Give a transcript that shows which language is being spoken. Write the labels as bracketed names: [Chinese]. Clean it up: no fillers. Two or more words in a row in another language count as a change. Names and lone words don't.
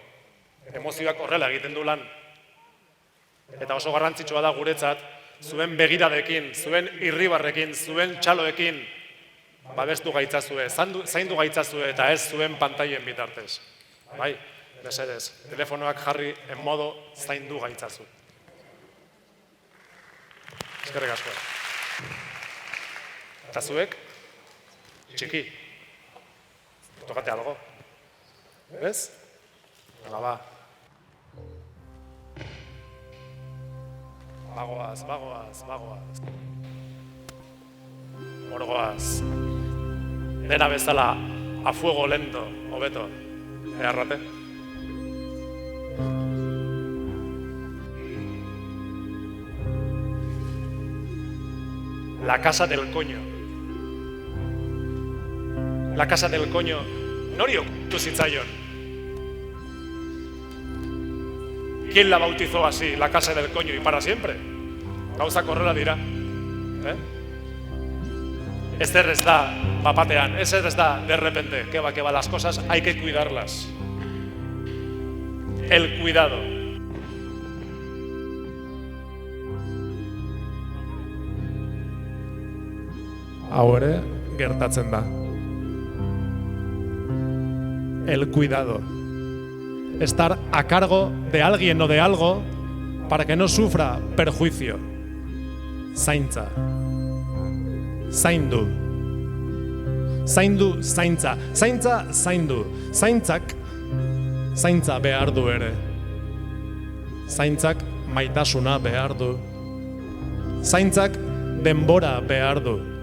[Basque] Emozioak horrela egiten du lan. Eta oso garrantzitsua da guretzat, zuen begiradekin, zuen irribarrekin, zuen txaloekin babestu gaitzazue, zaindu gaitzazue eta ez zuen pantailen bitartez. Bai, mesedez, telefonoak jarri [Spanish] en modo [Basque] zaindu gaitzazu. Eskerrik asko. Eta zuek, txiki, [Spanish] tokate algo. ¿Ves? Venga, va. [Basque] Bagoaz, bagoaz, bagoaz. Orgoaz. Dena bezala, [Spanish] a fuego lento, hobeto. Earrate. La casa del coño. La casa del coño [Basque] nori okurritu zitzaion. [Spanish] ¿Quién la bautizó así, la casa del coño, y para siempre? Gauzak horrela dira. Ezer ez da bapatean, ezer ez da de repente. Que va, las cosas hay que cuidarlas. El cuidado. [Basque] Hau ere, gertatzen da. [Spanish] El cuidado. Estar a cargo de alguien o de algo para que no sufra perjuicio. [Basque] Zaintza. Zaindu. Zaindu, zaintza. Zaintza, zaindu. Zaintzak, zaintza behar du ere. Zaintzak maitasuna behar du. Zaintzak denbora behar du.